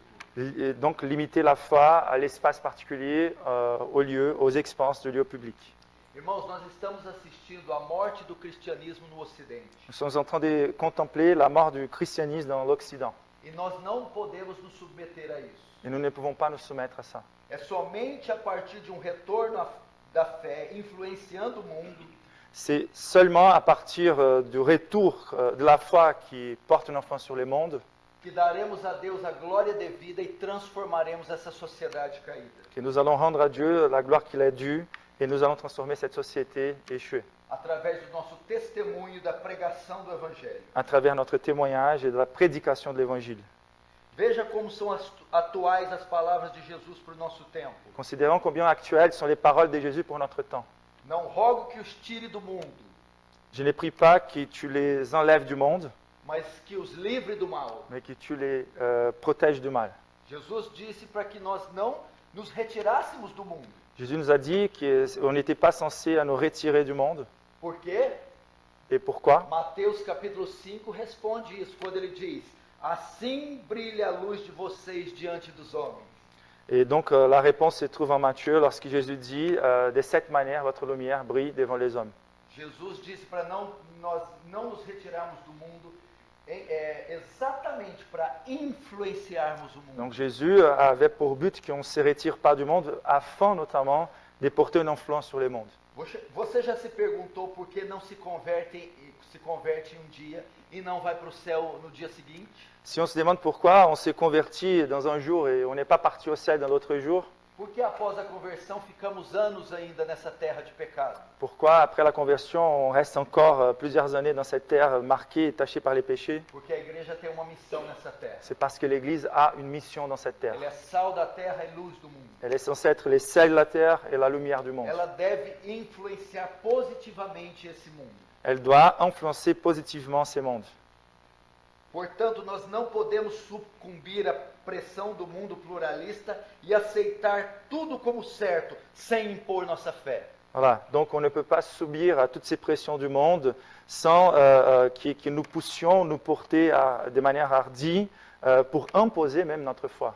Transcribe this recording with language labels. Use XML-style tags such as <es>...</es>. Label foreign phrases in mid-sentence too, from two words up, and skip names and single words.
<fr>et donc limiter la foi à l'espace particulier, aux lieux, aux expenses de lieux publics.</fr> <pt>Irmãos, nós estamos assistindo à morte do cristianismo no Ocidente.</pt> <fr>Nous sommes en train de contempler la mort du christianisme dans l'Occident.</fr> <pt>E nós não podemos nos submeter a isso.</pt> <fr>Et nous ne pouvons pas nous soumettre à ça.</fr> <pt>É somente a partir de um retorno da fé, influenciando o mundo,</pt> <fr>C'est seulement à partir du retour de la foi qui porte une influence sur les mondes</fr> <pt>que daremos a Deus a glória devida e transformaremos essa sociedade caída.</pt> <fr>que nous allons rendre à Dieu la gloire qu'il a due et nous allons transformer cette société échouée</fr> <pt>Através do nosso testemunho da pregação do Evangelho.</pt> <fr>à travers notre témoignage et de la prédication de l'Évangile.</fr> <pt>Veja como são atuais as palavras de Jesus para o nosso tempo.</pt> <fr>Considérons combien actuelles sont les paroles de Jésus pour notre temps.</fr> <pt>Não rogo que os tire do mundo,</pt> <fr>Je ne prie pas que tu les enlèves du monde,</fr> <pt>mas que os livre do mal.</pt> <fr>mais que tu les protèges du mal.</fr> <pt>Jesus disse para que nós não nos retirássemos do mundo.</pt> <fr>Jésus nous a dit qu'on n'était pas censé à nous retirer du monde.</fr> <pt>Por quê?</pt> <fr>Et pourquoi?</fr> <pt>Mateus capítulo 5 responde isso, quando ele diz: assim brilha a luz de vocês diante dos homens.</pt> <fr>Et donc la réponse se trouve en Matthieu lorsque Jésus dit de cette manière votre lumière brille devant les hommes.</fr> <pt>Jesus disse para nós não nos retirarmos do mundo, exatamente para influenciarmos o mundo.</pt> <fr>Donc Jésus avait pour but qu'on ne se retire pas du monde afin notamment de porter une influence sur les mondes.</fr> <pt>Você já se perguntou por que não se converte em um dia e não vai para o céu no dia seguinte?</pt> <fr>Si on se demande pourquoi on s'est converti dans un jour et on n'est pas parti au ciel dans l'autre jour,</fr> <pt>Por que após a conversão ficamos anos ainda nessa terra de pecado?</pt> <fr>pourquoi après la conversion on reste encore plusieurs années dans cette terre marquée et tachée par les péchés?</fr> <pt>Porque a igreja tem uma missão nessa terra.</pt> <fr>C'est parce que l'Église a une mission dans cette terre.</fr> <pt>Ela é sal da terra e luz do mundo.</pt> <fr>Elle est censée être les sels de la terre et la lumière du monde.</fr> <pt>Ela deve influenciar positivamente esse mundo.</pt> <fr>Elle doit influencer positivement ces mondes.</fr> <pt>Portanto, nós não podemos sucumbir à pressão do mundo pluralista e aceitar tudo como certo, sem impor nossa fé.</pt> <fr>Voilà, donc on ne peut pas subir à toutes ces pressions du monde sans que nous poussions nous porter de manière hardie pour imposer même notre foi.</fr>